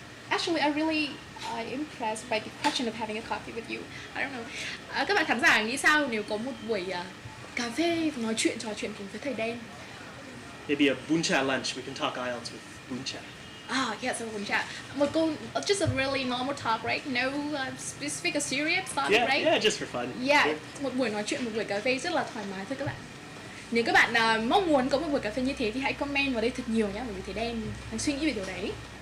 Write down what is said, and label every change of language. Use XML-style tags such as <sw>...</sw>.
<en>Actually, I really impressed by the question of having a coffee with you. I don't know.</en> <vi>Các bạn khán giả nghĩ sao nếu có một buổi cà phê trò chuyện cùng với thầy Đen?</vi> <en>Maybe a buncha lunch. We can talk IELTS with buncha. Yes, a buncha. Just a really normal talk, right? No specific or serious topic, right? Yeah, just for fun. Yeah, Sure.</en> <vi>một buổi nói chuyện, một buổi cà phê rất là thoải mái thôi các bạn. Nếu các bạn mong muốn có một buổi cà phê như thế thì hãy comment vào đây thật nhiều nhé, bởi vì thầy Đen đang suy nghĩ về điều đấy.</vi>